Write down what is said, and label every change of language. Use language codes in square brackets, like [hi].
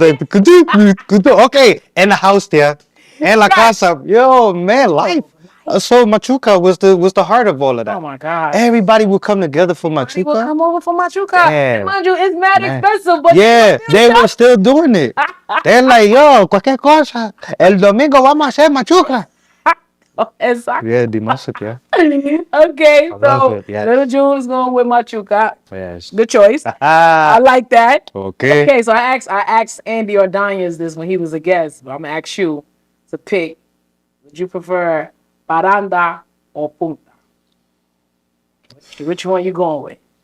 [en] Like, okay, in the house there. And [es] la casa. [en] Yo, man, life. So Machuca was the heart of all of that. Oh my God. Everybody would come together for Everybody will Machuca. come over for Machuca. Yeah. Mind you, it's mad Man. expensive, but Yeah, they were still doing it. They're like, yo, [es] cualquier cosa. El domingo vamos a hacer Machuca. [en] Exactly. Yeah, the massacre. Okay, I love so it, yes. Little June's going with Machuca. Yes. Good choice. I like that. Okay. Okay, so I asked Andy Ordonez this when he was a guest, but I'm gonna ask you to pick. Would you prefer Paranda or Punta? Which one you going with?